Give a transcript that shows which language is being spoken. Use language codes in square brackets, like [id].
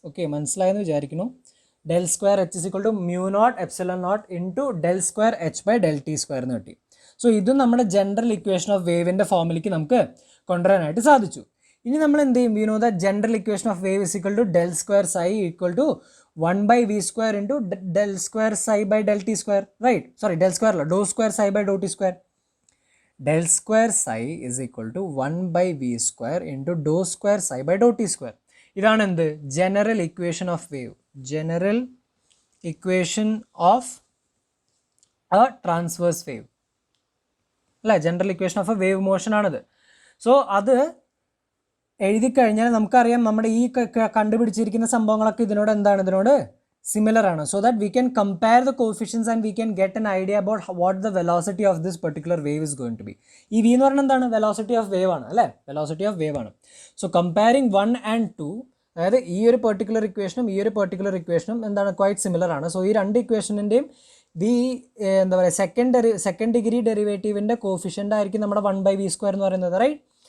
[ml] Okay, മനസ്സിലായെന്ന് വിചാരിക്കുന്നു. [en] del square h is equal to mu naught epsilon naught into del square h by del t square [ml] എന്ന് കിട്ടി. So ഇതും നമ്മുടെ general equation of വേവിൻ്റെ ഫോമിലേക്ക് നമുക്ക് കൊണ്ടുവരാനായിട്ട് സാധിച്ചു. ഇനി നമ്മൾ എന്ത് ചെയ്യും? [en] We know the general equation of wave is equal to del square psi equal to 1/v² into del square psi by del t square, right? Sorry, del square dou square psi by dou t square. Del square psi is equal to 1/v² into dou square psi by dou t square. [ml] ഇതാണ് എന്ത്? [en] General equation of wave. General equation of a transverse wave [ml] അല്ലേ? General equation of A wave motion ആണിത്. So അത് എഴുതി കഴിഞ്ഞാൽ നമുക്കറിയാം നമ്മുടെ ഈ കണ്ടുപിടിച്ചിരിക്കുന്ന സംഭവങ്ങളൊക്കെ ഇതിനോട് എന്താണ്? ഇതിനോട് [en] similar [ml] ആണ്. [en] So that we can compare the coefficients and we can get an idea about what the velocity of this particular wave is going to be. [ml] ഈ v എന്ന് പറയുന്നത് എന്താണ്? [en] Velocity of wave ആണ് അല്ലേ? Velocity of wave ആണ്. So comparing 1 and 2, [ml] അതായത് ഈ ഒരു പെർട്ടിക്കുലർ ഇക്വേഷനും ഈ ഒരു പെർട്ടിക്കുലർ ഇക്വേഷനും എന്താണ് ക്വൈറ്റ് സിമിലർ ആണ്. സോ ഈ രണ്ട് ഇക്വേഷനിൻ്റെയും എന്താ പറയുക സെക്കൻഡ് ഡിഗ്രി ഡെറിവേറ്റീവിൻ്റെ കോഫിഷ്യൻ്റ് ആയിരിക്കും നമ്മുടെ 1/v² എന്ന് പറയുന്നത്, റൈറ്റ്?